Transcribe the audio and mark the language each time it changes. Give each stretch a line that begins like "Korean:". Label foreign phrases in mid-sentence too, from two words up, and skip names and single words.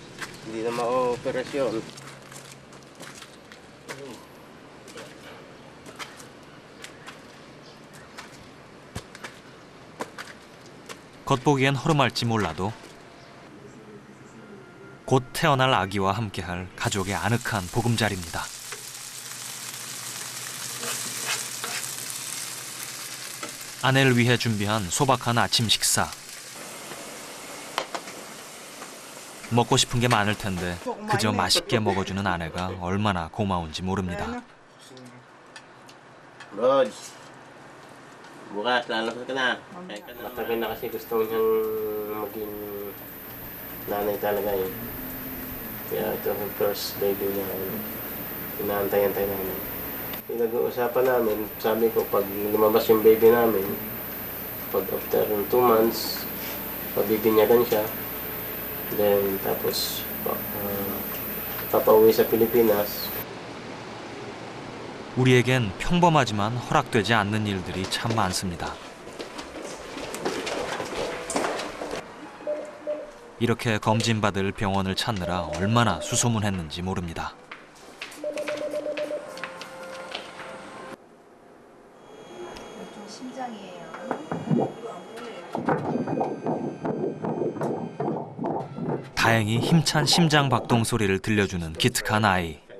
Korean: 겉보기엔 허름할지 몰라도 곧 태어날 아기와 함께할 가족의 아늑한 보금자리입니다. 아내를 위해 준비한 소박한 아침 식사. 먹고 싶은 게 많을 텐데 그저 맛있게 먹어주는 아내가 얼마나 고마운지 모릅니다.
Filipino: Bukas, lalabas ka na. Matagal na kasi gusto niyang maging nanay talaga eh. Kaya ito yung
English: first baby
Filipino: niya. Inaantay-antay namin. Pinag-uusapan namin, sabi ko pag lumabas yung baby namin, pag
English: after 2 months,
Filipino: pabibinyagan siya. Then tapos papauwi sa Pilipinas.
Korean: 우리에겐 평범하지만 허락되지 않는 일들이 참 많습니다. 이렇게 검진받을 병원을 찾느라 얼마나 수소문했는지 모릅니다. 다행히 힘찬 심장 박동 소리를 들려주는 기특한 아이.